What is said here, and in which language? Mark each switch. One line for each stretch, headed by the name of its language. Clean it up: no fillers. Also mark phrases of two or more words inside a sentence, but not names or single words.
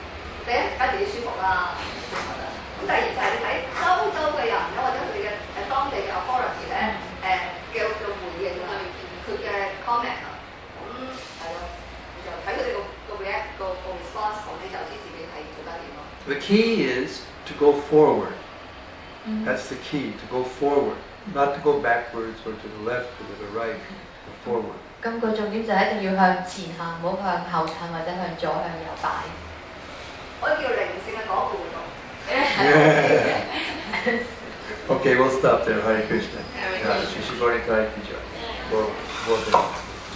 Cantonese: 第一覺得自己舒服啦，舒服啦。咁第二就係你睇周嘅人咧，或者佢嘅當地嘅 authority 咧，嘅回應啊，佢嘅 comment 啊，咁係咯，就睇佢哋個 react 個 response，咁你就知自己係做得點咯。
English: The key is to go forward. That's the key, to go forward. Not to go backwards or to the left or to the right, but forward.
Cantonese: 咁個重點就一定要向前行，唔好向後褪或者向左向右擺。可以叫靈性嘅嗰個活動。
English: Okay, we'll stop there.
Sanskrit: Hare Krishna. Hare Krishna. Shishibari Kai Puja.
English: Well done.